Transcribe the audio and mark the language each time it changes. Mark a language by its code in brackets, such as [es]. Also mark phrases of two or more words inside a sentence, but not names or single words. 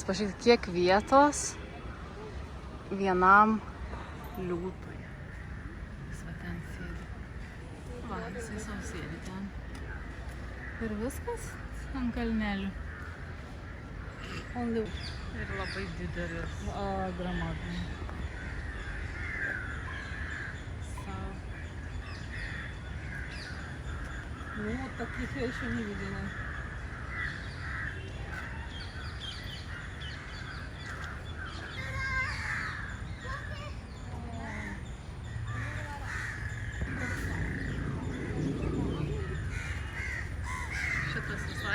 [lt] Pažiūrėkit, kiek vietos vienam liūtui. Jis va ten sėdi. Va, jisai savo sėdi ten. Ir viskas ant kalnelių. Ir labai didelis. [ru] Громадный. Ну, вот таких я еще не видела. [lt] Šitas visai.